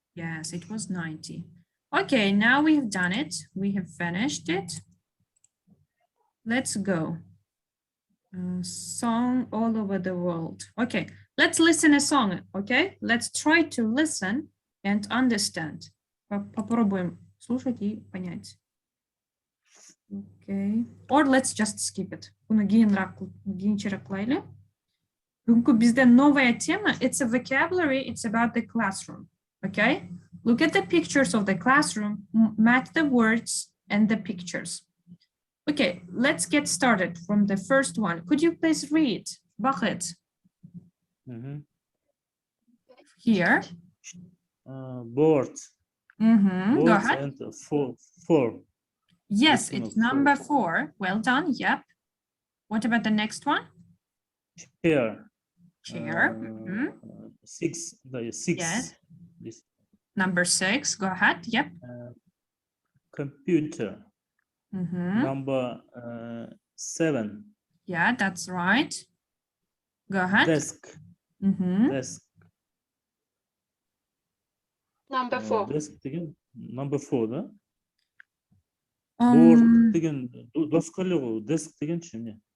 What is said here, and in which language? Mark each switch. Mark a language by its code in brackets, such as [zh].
[en] yes, it was 90. Okay, now we've done it. We have finished it. Let's go. Song all over the world. Okay, let's listen a song. Okay, let's try to listen and understand. [ru] Попробуем слушать и понять. [en] Okay, or let's just skip it. [ky] Буну кийинчерээк кылайлы. Бүгүнкү бизде [ru] новая тема. [en] It's a vocabulary. It's about the classroom. Okay, look at the pictures of the classroom, match the words and the pictures. Okay, let's get started from the first one. Could you please read, Bakhet? Here. Board. Go ahead. And four. Yes, it's number 4. Well done. Yep. What about the next one? Chair. Chair. 6. Yes. Number 6. Go ahead. Yep. Computer. Number 7. Yeah, that's right. Go ahead. Desk. Desk. Number 4. [ky] Desk деген [en] number 4, [ky] да? Board деген доска эле го, desk дегенчи эмне?